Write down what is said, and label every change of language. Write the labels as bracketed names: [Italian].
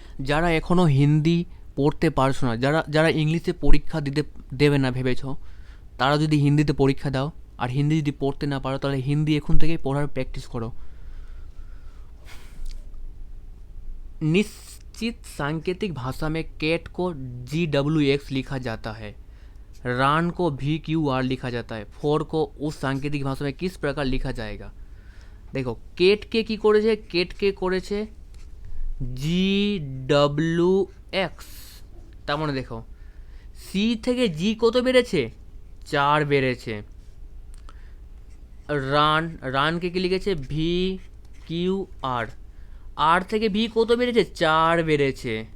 [Bangla] যারা এখনও হিন্দি পড়তে পারছো না, যারা যারা ইংলিশে পরীক্ষা দেবে না ভেবেছো, তারা যদি হিন্দিতে পরীক্ষা দাও, আর হিন্দি যদি পড়তে না পারো তাহলে হিন্দি এখন থেকেই পড়ার প্র্যাকটিস করো। [Hindi] निश्चित सांकेतिक भाषा में कैट को GWX लिखा जाता है, रान को VQR लिखा जाता है, फोर को उस सांकेतिक भाषा में किस प्रकार लिखा जाएगा। [Bangla] देखो केट के की करेছে, केट के করেছে GWX, তার মানে দেখো সি থেকে জি কত বেড়েছে, 4 বেড়েছে। রানকে কি লিখেছে VQR, আর থেকে ভি কত বেড়েছে, 4 বেড়েছে।